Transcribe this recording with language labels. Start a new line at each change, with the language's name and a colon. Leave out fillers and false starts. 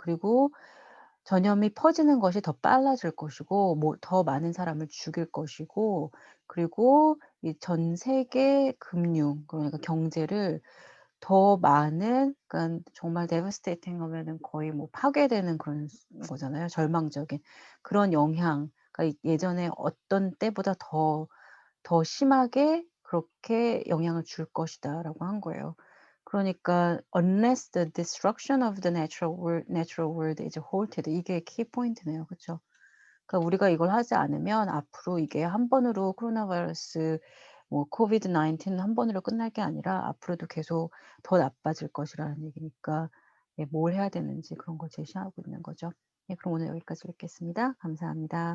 Korean: 그리고 전염이 퍼지는 것이 더 빨라질 것이고 뭐 더 많은 사람을 죽일 것이고 그리고 이 전 세계 금융 그러니까 경제를 더 많은 그러니깐 정말 devastating 하면은 거의 뭐 파괴되는 그런 거잖아요. 절망적인 그런 영향 그러니까 예전에 어떤 때보다 더 심하게 그렇게 영향을 줄 것이다라고 한 거예요. 그러니까
English: unless the destruction of the natural world is halted
Korean: 이게 키 포인트네요. 그쵸? 그러니까 우리가 이걸 하지 않으면 앞으로 이게 한 번으로 코로나 바이러스 뭐 코비드 19 한 번으로 끝날 게 아니라 앞으로도 계속 더 나빠질 것이라는 얘기니까 예 뭘 해야 되는지 그런 걸 제시하고 있는 거죠. 예 그럼 오늘 여기까지 읽겠습니다. 감사합니다.